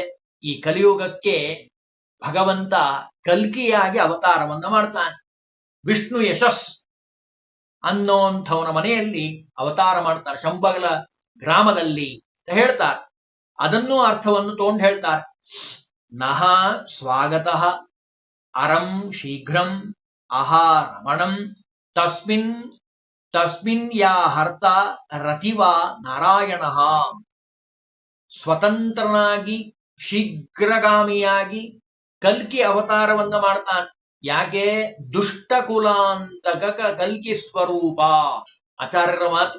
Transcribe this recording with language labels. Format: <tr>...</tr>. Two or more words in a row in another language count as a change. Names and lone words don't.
<kn>ಈ ಕಲಿಯುಗಕ್ಕೆ ಭಗವಂತ ಕಲ್ಕಿಯಾಗಿ ಅವತಾರವನ್ನ ಮಾಡ್ತಾನೆ. ವಿಷ್ಣು ಯಶಸ್ ಅನ್ನೋಂಥವನ ಮನೆಯಲ್ಲಿ ಅವತಾರ ಮಾಡ್ತಾರೆ, ಶಂಬಗಲ ಗ್ರಾಮದಲ್ಲಿ ಅಂತ ಹೇಳ್ತಾರೆ. ಅದನ್ನೂ ಅರ್ಥವನ್ನು ತಗೊಂಡು ಹೇಳ್ತಾರೆ.</kn> <sa>ನಹ ಸ್ವಾಗತಃ ಅರಂ ಶೀಘ್ರಂ ಅಹಾ ರಮಣಂ ತಸ್ಮಿನ್ ತಸ್ಮಿನ್ ಯಾ ಹರ್ತ ರತಿವಾ ನಾರಾಯಣ.</sa> <kn>ಸ್ವತಂತ್ರನಾಗಿ ಶೀಘ್ರಗಾಮಿಯಾಗಿ ಕಲ್ಕಿ ಅವತಾರವನ್ನ ಮಾಡ್ತಾನೆ.</kn> <sa>ಯಾಕೆ? ದುಷ್ಟ ಕುಲಾಂತಕ ಕಲ್ಕಿ ಸ್ವರೂಪ.</sa> <kn>ಆಚಾರ್ಯರ ಮಾತು.</kn>